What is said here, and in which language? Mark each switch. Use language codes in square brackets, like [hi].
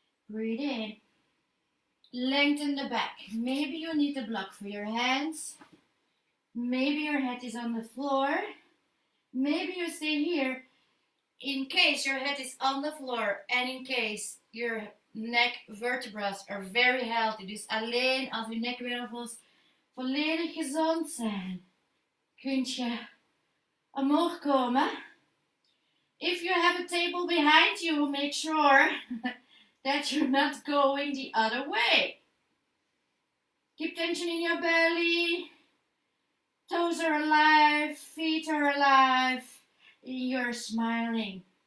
[en] Breathe in. Lengthen the back. Maybe you need a block for your hands. Maybe your head is on the floor. Maybe you stay here in case your head is on the floor and in case your neck vertebrae are very healthy. [nl] Dus alleen als uw nekwervels volledig gezond zijn, kunt je omhoog komen. [en] If you have a table behind you, make sure that you're not going the other way. Keep tension in your belly. Toes are alive, feet are alive. You're smiling.